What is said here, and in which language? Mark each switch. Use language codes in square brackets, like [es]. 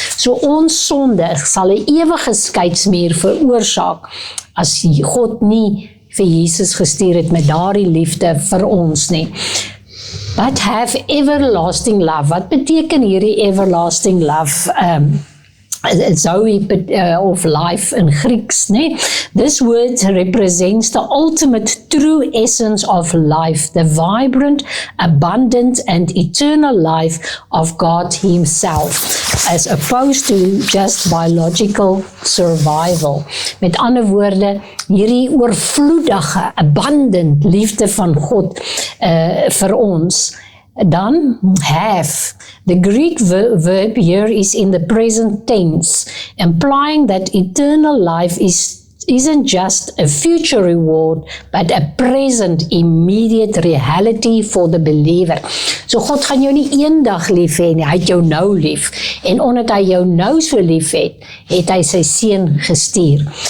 [af] So ons sonde sal 'n ewige skeidsmuur veroorsaak as God nie vir Jesus gestuur het met daardie liefde vir ons nie. [en] But have everlasting love. [af] Wat beteken hierdie [en] everlasting love? Zoe of life [af] in Grieks, né? [en] This word represents the ultimate true essence of life, the vibrant, abundant, and eternal life of God himself, as opposed to just biological survival. [af] Met ander woorde, hierdie oorvloedige, abundant liefde van God vir ons. Dan have. [en] The Greek verb here is in the present tense, implying that eternal life isn't just a future reward, but a present, immediate reality for the believer. [af] So God gaan jou nie eendag lief hê nie, hy het jou nou lief. En omdat hy jou nou so lief het hy sy seun gestuur.